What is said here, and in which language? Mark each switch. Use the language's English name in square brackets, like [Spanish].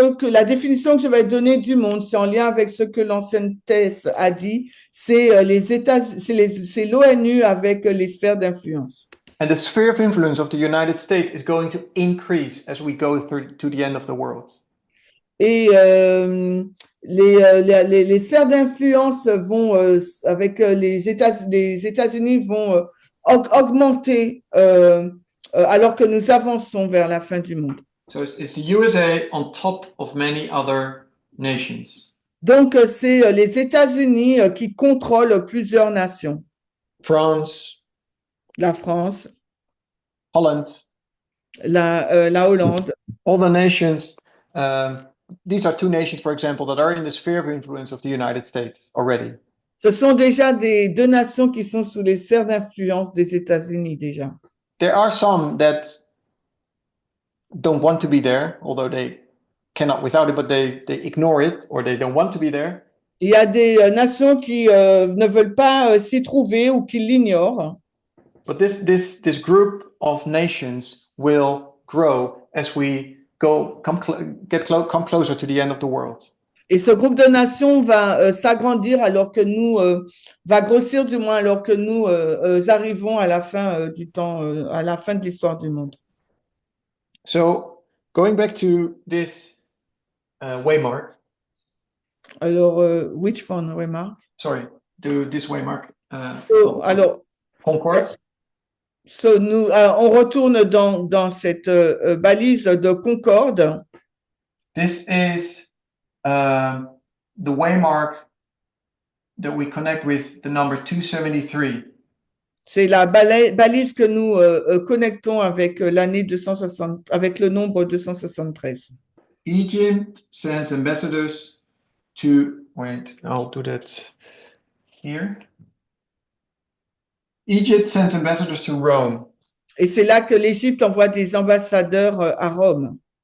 [French] La définition que je vais donner du monde, c'est en lien avec ce que l'ancienne thèse a dit, c'est c'est l'ONU avec les sphères d'influence. [English] And the sphere of influence of the United States is going to increase as we go through to the end of the world. [French] Et les sphères d'influence vont, avec les États-Unis, vont augmenter alors que nous avançons vers la fin du monde. [English] So it's the USA on top of many other nations. [French] Donc, c'est les États-Unis qui contrôlent plusieurs nations. [English] France, [French] La France, [English] Holland, [French] la Hollande. [English] all the nations. These are two nations, for example, that are in the sphere of influence of the United States already. [French] Ce sont déjà deux nations qui sont sous les sphères d'influence des États-Unis déjà. [English] There are some that don't want to be there, although they cannot without it, but they ignore it or they don't want to be there. [French] Il y a des nations qui ne veulent pas s'y trouver ou qui l'ignorent. [English] But this group of nations will grow as we come closer to the end of the world. [French] Et ce groupe de nations va s'agrandir alors que nous va grossir du moins alors que nous arrivons à la fin du temps, à la fin de l'histoire du monde. [English] So going back to this waymark. Alors, which one remark? Sorry, to this waymark. [French] Alors, Concorde. So on retourne dans cette balise de Concorde. [English] This is the waymark that we connect with the number 273. [French] C'est la balise que nous connectons avec l'année 260, avec le nombre 273. [English] Egypt sends ambassadors to, wait, I'll do that here. Egypt sends ambassadors to Rome. [French] Et c'est là que l'Égypte envoie des ambassadeurs à Rome.